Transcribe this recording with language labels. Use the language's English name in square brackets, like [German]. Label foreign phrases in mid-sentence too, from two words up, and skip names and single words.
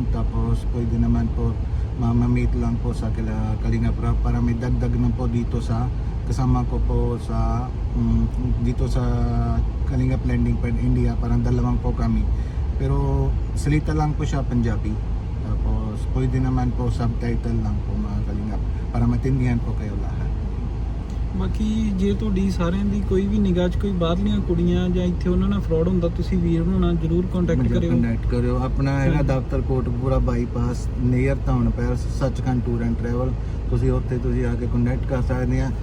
[Filipino] Tapos pwede naman po ma-meet lang po sa Kalingap Rap para may dagdag na po dito sa kasama ko po sa dito sa Kalingap Landing Pad India. Parang 2 po kami, pero salita lang po siya Punjabi. Tapos pwede naman po subtitle lang po mga Kalingap para matindihan po kayo lahat। [Punjabi] ਬਾਕੀ ਜੇ ਤੁਹਾਡੀ ਸਾਰਿਆਂ ਦੀ ਕੋਈ ਵੀ ਨਿਗਾਹ 'ਚ ਕੋਈ ਬਾਹਰਲੀਆਂ ਕੁੜੀਆਂ ਜਾਂ ਇੱਥੇ ਉਹਨਾਂ ਨਾਲ ਫਰਾਡ ਹੁੰਦਾ, ਤੁਸੀਂ ਵੀਰ ਨੂੰ ਨਾਲ ਜ਼ਰੂਰ ਕੰਟੈਕਟ ਕਰਿਓ। ਆਪਣਾ ਹੈਗਾ ਦਫ਼ਤਰ ਕੋਟਕਪੂਰਾ ਬਾਈਪਾਸ ਨੀਅਰ ਟਾਊਨ ਪੈਲਸ, ਸੱਚਖੰਡ ਟੂਰ ਐਂਡ ਟਰੈਵਲ। ਤੁਸੀਂ ਉੱਥੇ ਤੁਸੀਂ ਆ ਕੇ ਕੰਟੈਕਟ ਕਰ ਸਕਦੇ ਆ।